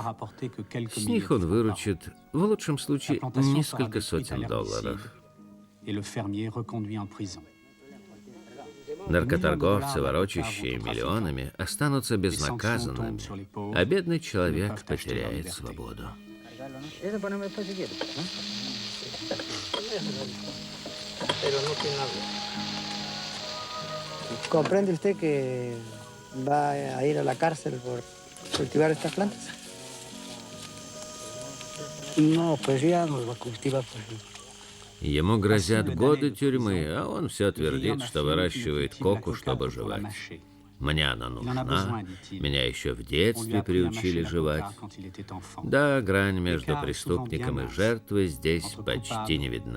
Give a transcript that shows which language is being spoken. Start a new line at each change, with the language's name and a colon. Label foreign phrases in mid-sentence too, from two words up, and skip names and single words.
Russian: С них он выручит, в лучшем случае, несколько сотен долларов. Наркоторговцы, ворочащие миллионами, останутся безнаказанными, а бедный человек потеряет свободу.
Spanish: ¿Comprende usted que va a ir a la cárcel por cultivar estas plantas? No, pues ya no va a cultivar, pues.
Russian: Ему грозят годы тюрьмы, а он все твердит, что выращивает коку, чтобы жевать. Мне она нужна, меня еще в детстве приучили жевать. Да, грань между преступником и жертвой здесь почти не видна.